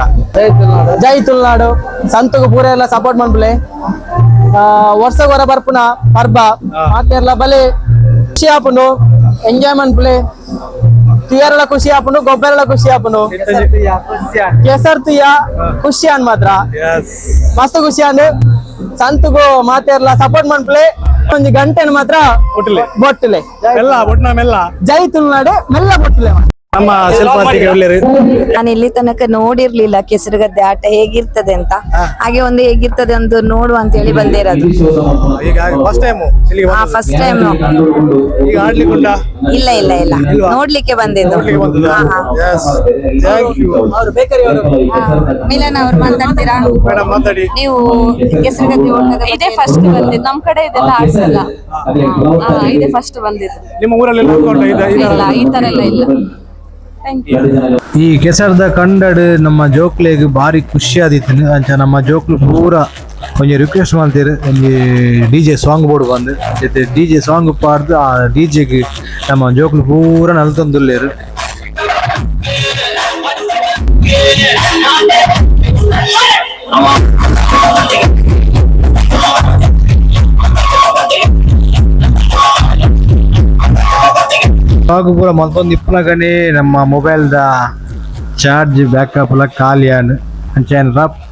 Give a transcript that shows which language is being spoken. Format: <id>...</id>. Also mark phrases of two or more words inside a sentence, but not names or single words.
<tcy>ಜೈ ತುಳುನಾಡು ಸಂತುಗು ಪೂರ ಎಲ್ಲ ಸಪೋರ್ಟ್ ಮಾಡ್ಬಲೆ ವರ್ಷಕ್ಕೆ ಹೊರ ಬರ್ಪುನ ಪರ್ಬ ಮಾತೆರ್ಲ ಬಲೆ ಖುಷಿ ಆಪುಂಡು ಎಂಜಾಯ್ ಮಾಡ್ಬಲೆ ತಿಯರ್ಲ ಖುಷಿ ಆಪುಂಡು ಗೊಬ್ಬರಲ ಖುಷಿ ಆಪುಂಡು ಕೆಸರ್ ತುಯ್ಯ ಖುಷಿ ಅನ್ ಮಾತ್ರ ಮಸ್ತ್ ಖುಷಿ ಅಂಡ್ ಸಂತುಗು ಮಾತೆರ್ಲ ಸಪೋರ್ಟ್ ಮಾಡ್ಬಲೆ ಒಂದು ಗಂಟೆನ ಮಾತ್ರ ಬೊಟ್ಟಲೆ ಎಲ್ಲ ಬೊಟ್ನ ಮೆಲ್ಲ ಜೈ ತುಳುನಾಡು ಮೆಲ್ಲ ಬೊಟ್ಟಲೆ ನಮ್ಮ ಶಿಲ್ಪಾತಿಗೆ ಒಳ್ಳೆರು</tcy> <kn>ನಾನು ಇಲ್ಲಿ ತನಕ ನೋಡಿರ್ಲಿಲ್ಲ ಕೆಸರುಗದ್ದೆ ಆಟ ಹೇಗಿರ್ತದೆ ಅಂತ ಹಾಗೆ ಒಂದು ಹೇಗಿರ್ತದೆ ಒಂದು ನೋಡುವ ಅಂತ ಹೇಳಿ ಬಂದೇ ಇರೋದು ಈಗ</kn> <en>first time first time</en> <kn>ಈಗ ಆಡ್ಲಿಕ್ಕೆ ಉಂಟಾ ಇಲ್ಲ ಇಲ್ಲ ಇಲ್ಲ ನೋಡ್ಲಿಕ್ಕೆ ಬಂದಿದ್ದು ಮಿಲನ್ ಅವ್ರು ಮಾತಾಡ್ತೀರಾ ಮೇಡಮ್ ಮಾತಾಡಿ ನೀವು ಕೆಸರುಗದ್ದೆ ಓಟದ ಇದೇ ಫಸ್ಟ್ ಬಂದಿದ್ದು ನಮ್ ಕಡೆ ಇದೆಲ್ಲ ಆಡ್ಸಲ್ಲ ಇದೇ ಫಸ್ಟ್ ಬಂದಿದ್ದು ನಿಮ್ಮ ಊರಲ್ಲಿ ಇಲ್ಲ ಈ ತರ ಎಲ್ಲ ಇಲ್ಲ</kn> <tcy>ಈ ಕೆಸರದ ಕಂಡಡ್ ನಮ್ಮ ಜೋಕ್ಲೆಗ್ ಬಾರಿ ಖುಷಿ ಆದಿತ್ತು ಅಂಚ ನಮ್ಮ ಜೋಕ್ಲು ಪೂರ ಒಂಜಿ ರಿಕ್ವೆಸ್ಟ್ ಮಾಡ್ತೀರಿ ಒಂಜಿ</tcy> <en>DJ song</en> <tcy>ಬೋರ್ಡ್ ಬಂದು ಜೊತೆ</tcy> <en>DJ song</en> <tcy>ಪಾಡ್ದು ಆ DJಗೆ ನಮ್ಮ ಜೋಕ್ಲು ಪೂರ ನಲ್ತೊಂದುಲ್ಲೇರು ಪೂರ ಮತ್ತೊಂದು ಇಪ್ಪನಗನೆ ನಮ್ಮ ಮೊಬೈಲ್ದ</tcy> <en>charge backup</en> <tcy>ಎಲ್ಲ ಖಾಲಿ ಆನ್ ಅಂಚೆನ್ ರಪ್ಪ</tcy>